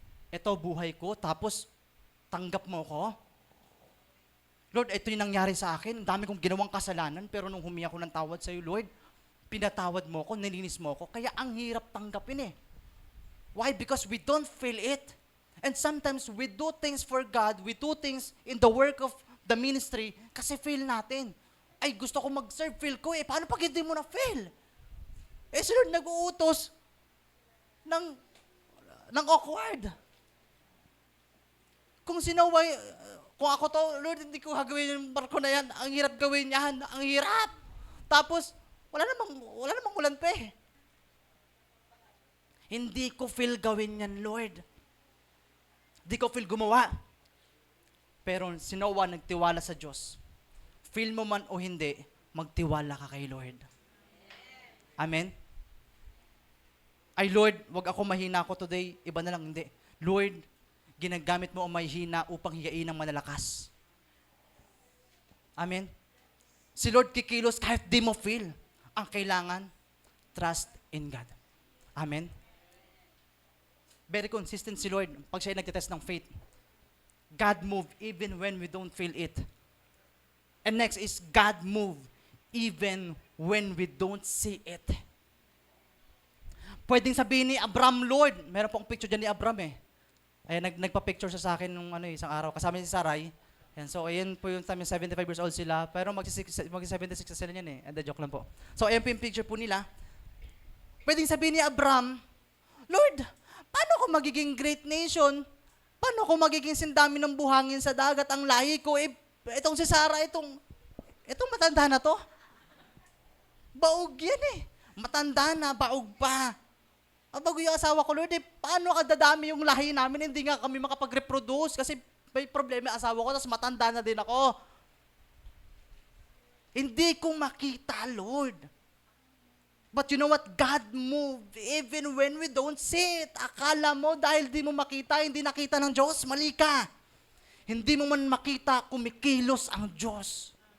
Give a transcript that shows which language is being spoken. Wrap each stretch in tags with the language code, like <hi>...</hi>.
<tl>Ito buhay ko, tapos tanggap mo ko. Lord, ito yung nangyari sa akin. Ang dami kong ginawang kasalanan, pero nung humingi ako ng tawad sa iyo, Lord, pinatawad mo ko, nilinis mo ko. Kaya ang hirap tanggapin eh.</tl> <en>Why? Because we don't feel it. And sometimes we do things for God, we do things in the work of the ministry</en> <tl>kasi feel natin. Ay, gusto ko mag-serve, feel ko eh. Paano pag hindi mo na feel? Si Lord nag-uutos ng awkward. Kung sinaway, kung ako to, Lord, hindi ko gagawin yung barko na yan. Ang hirap gawin yan. Ang hirap. Tapos, wala namang ulan pa eh. Hindi ko feel gawin yan, Lord. Hindi ko feel gumawa. Pero si Noah nagtiwala sa Diyos. Feel mo man o hindi, magtiwala ka kay Lord. Amen? Ay Lord, wag ako mahina ako today. Iba na lang, hindi. Lord, ginagamit mo ang mahina upang hiyain ng malalakas. Amen? Si Lord kikilos kahit di mo feel. Ang kailangan,</tl> <en>trust in God. Amen?</en> <tl>Very consistent si Lord pag siya nagtitest ng faith.</tl> <en>God move even when we don't feel it. And next is God move even when we don't see it.</en> <tl>Pwedeng sabihin ni Abram, Lord, meron pong picture dyan ni Abram eh. Ayan, nagpa-picture siya sa akin nung isang araw. Kasama si Sarai. Ayan, so ayan po yung time 75 years old sila. Pero mag-76 na sila yan eh. And joke lang po. So ayan po yung picture po nila. Pwedeng sabihin ni Abram, Lord, paano ko magiging great nation? Paano ko magiging sindami ng buhangin sa dagat? Ang lahi ko, itong si Sarah, itong matanda na to. Baog yan eh. Matanda na, baog pa. Bago yung asawa ko, Lord, paano kadadami yung lahi namin? Hindi nga kami makapag-reproduce kasi may problema yung asawa ko, tapos matanda na din ako. Hindi ko makita, Lord.</tl> <en>But you know what? God moved even when we don't see it.</en> <tl>Akala mo dahil di mo makita, hindi nakita ng Diyos, mali ka. Hindi mo man makita, kumikilos ang Diyos.</tl>